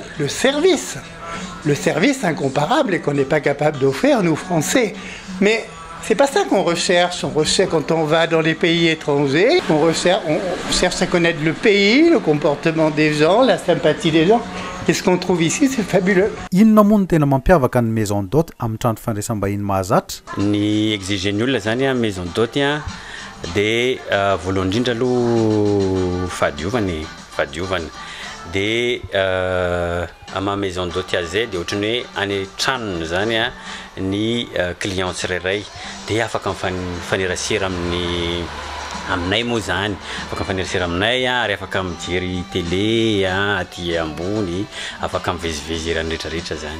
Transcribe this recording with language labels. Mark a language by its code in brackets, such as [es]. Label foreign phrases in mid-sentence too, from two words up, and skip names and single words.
[fr] Le service incomparable et qu'on n'est pas capable d'offrir, nous, Français. Mais c'est pas ça qu'on recherche. On recherche quand on va dans les pays étrangers. On cherche à connaître le pays, le comportement des gens, la sympathie des gens. Et ce qu'on trouve ici, c'est fabuleux. [mg] Inona moa no tena mampiavaka ny [fr] maison d'hôte [mg] amin'ny trano fandraisam-bahiny mahazatra? Ny exigen'ny olona zany [fr] maison d'hôte [mg] dia voalohany indrindra aloha fahadiovana. Dia ama [fr] maison d'hôte [mg] zay dia ohatrany hoe any tranony zany ny client tsirairay dia afaka mifanerasera aminay moa zany, afaka mifanerasera aminay ary afaka mijery télé aty ambony, afaka mivezivezy raha rehetrarehetra zany.